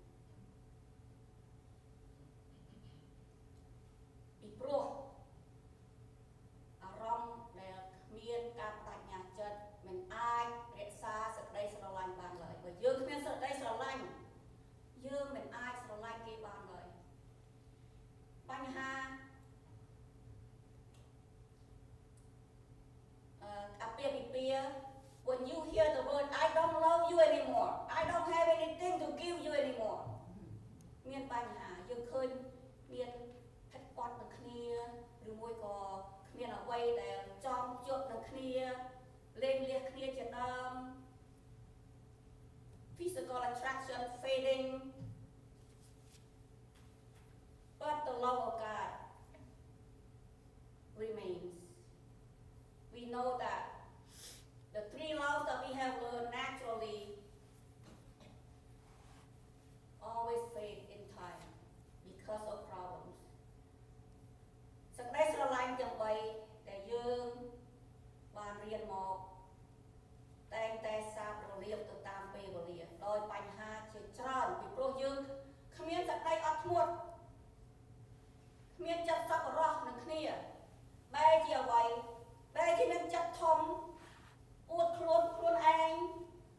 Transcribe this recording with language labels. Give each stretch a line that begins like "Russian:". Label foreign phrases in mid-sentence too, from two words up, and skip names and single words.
Khmer: ពីព្រោះអារម្មណ៍ដែលគ្មានការបដិញ្ញាចិត្តមិនអាចរក្សាសេចក្តីស្រឡាញ់បានឡើយបើយើងគ្មានសេចក្តីស្រឡាញ់យើងមិនអាចស្រឡាញ់គេបានឡើយបញ្ហា អាពាហ៍ពិពាហ៍
English: when you hear the word I don't love you anymore
Khmer: I don't have anything to give you anymore មានបញ្ហាយើងឃើញមានហិតប៉ុតនឹងគ្នាឬមួយក៏គ្មានអ្វីដែលចំជាប់នឹងគ្នាលេងលះគ្នាជាដើម
English: physical attraction fading but the love of God remains we know that the three loves that we have learned naturally always fade in time because of problems
Khmer: សេចក្តីស្រឡាញ់ទាំង3ដែលយើងបានរៀនមកតែងតែសាបរលាបទៅតាមពេលវេលាដោយបញ្ហាជាច្រើនពីព្រោះយើងគ្មានសេចក្តីអត់ធ្មត់គ្មានចិត្តសប្បុរសនឹងគ្នាបែរជាអ្វីបែរជាមានចិត្តធំអួតខ្លួនឯង